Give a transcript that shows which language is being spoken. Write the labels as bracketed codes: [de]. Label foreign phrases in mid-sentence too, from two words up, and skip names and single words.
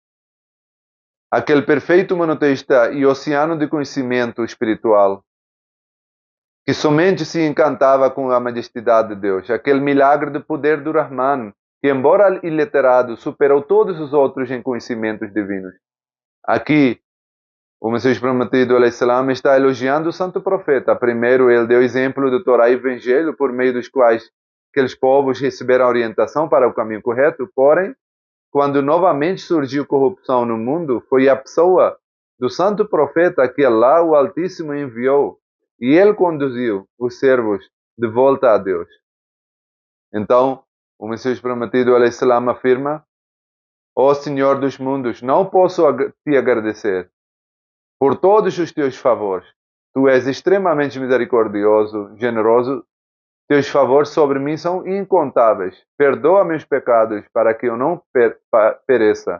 [pt] Aquele perfeito monoteísta e oceano de conhecimento espiritual, que somente se encantava com a majestade de Deus. Aquele milagre do poder do Rahman, que, embora iliterado, superou todos os outros em conhecimentos divinos. Aqui, o Messias prometido, [ar] عليه السلام, [pt] está elogiando o santo profeta. Primeiro, ele deu exemplo do Torá e Evangelho, por meio dos quais aqueles povos receberam orientação para o caminho correto. Porém, quando novamente surgiu corrupção no mundo, foi a pessoa do santo profeta que Allah, o Altíssimo, enviou. E ele conduziu os servos de volta a Deus. Então, o Messias prometido, [ar] عليه السلام, [pt] afirma: ó Senhor dos mundos, não posso te agradecer por todos os teus favores. Tu és extremamente misericordioso, generoso. Teus favores sobre mim são incontáveis. Perdoa meus pecados para que eu não pereça.